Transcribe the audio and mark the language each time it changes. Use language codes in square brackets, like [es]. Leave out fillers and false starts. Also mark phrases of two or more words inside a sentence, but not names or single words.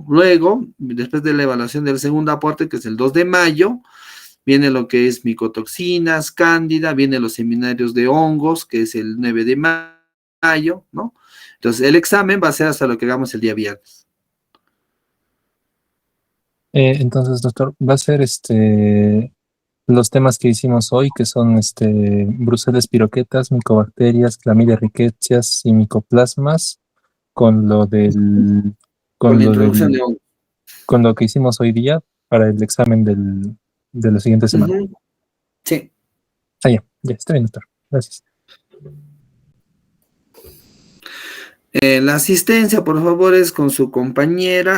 [es] Luego, después de la evaluación del segundo aporte, que es el 2 de mayo, viene lo que es micotoxinas, cándida, vienen los seminarios de hongos, que es el 9 de mayo, ¿no? Entonces, el examen va a ser hasta lo que hagamos el día viernes. Entonces, doctor, va a ser los temas que hicimos hoy, que son Bruselas piroquetas, micobacterias, clamidia rickettsias y micoplasmas, con lo del, Con con la lo introducción de del, hongos. con lo que hicimos hoy día para el examen de la siguiente semana. Sí. Ya está bien, doctor. Gracias. La asistencia, por favor, es con su compañera.